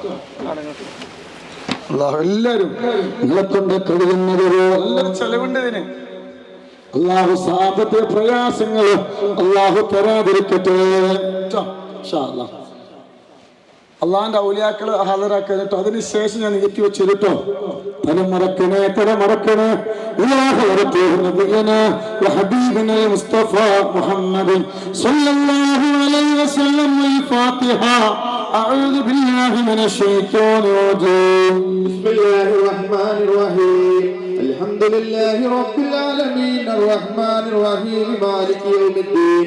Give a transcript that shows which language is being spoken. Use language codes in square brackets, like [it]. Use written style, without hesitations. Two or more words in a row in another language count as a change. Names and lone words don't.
[ml] അല്ലാഹു എല്ലാവരും നിങ്ങളെ കൊണ്ട് കഴിയുന്നത് നല്ല ചെലവുണ്ട് ഇതിന്. അല്ലാഹു സാമ്പത്തിക പ്രയാസങ്ങൾ അല്ലാഹു തരാതിരിക്കട്ടെ കേട്ടോ. [ar] إن شاء الله [ml] അള്ളാഹിന്റെ ഔലിയാക്കള് ഹാജരാക്കുക കേട്ടോ. അതിനുശേഷം ഞാൻ നീക്കി വെച്ചു കേട്ടോ. തലമറക്കണേ, തലമറക്കണേ. [ar] وحبيبنا المصطفى محمد صلى الله عليه وسلم. الفاتحة. أعوذ بالله من الشيطان الرجيم. بسم الله الرحمن الرحيم. الحمد لله رب العالمين الرحمن الرحيم مالك يوم الدين.